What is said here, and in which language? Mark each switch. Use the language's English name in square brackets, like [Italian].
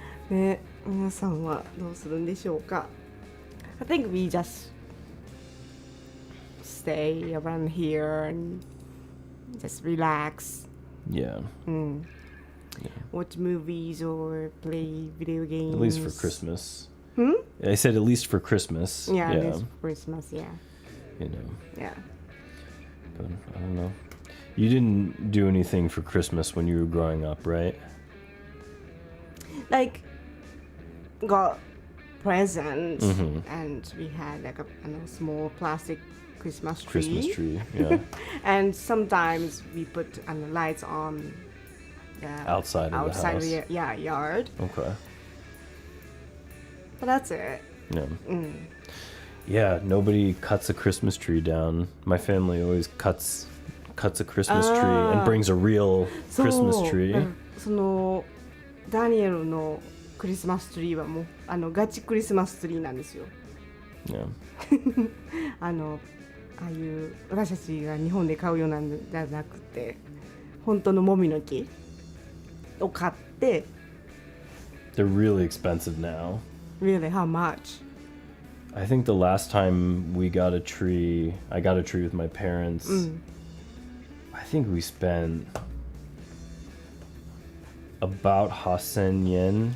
[Japanese] ね、皆さんはどうするんでしょうか [English] I think we just stay around here and just relax. Yeah. Watch movies or play video games. At least for Christmas. I said at least for Christmas. Yeah, at least for Christmas, yeah. You know. Yeah. But I don't know. You didn't do anything for Christmas when you were growing up, right? Like, got presents and we had like a small plastic Christmas tree. Yeah. And sometimes we put lights on outside of the house. The yard. Okay. But that's it. Yeah. Yeah, nobody cuts a Christmas tree down. My family always cuts a Christmas tree and brings a real Christmas tree. [Japanese] そのダニエルのクリスマスツリーはもうガチクリスマスツリーなんですよ。 [English] Yeah. [Japanese] ああいう私たちが日本で買うようなんじゃなくて本当のもみの木を買って。 [English] They're really expensive now. Really? How much? I think the last time I got a tree with my parents. I think we spent about 8,000 yen.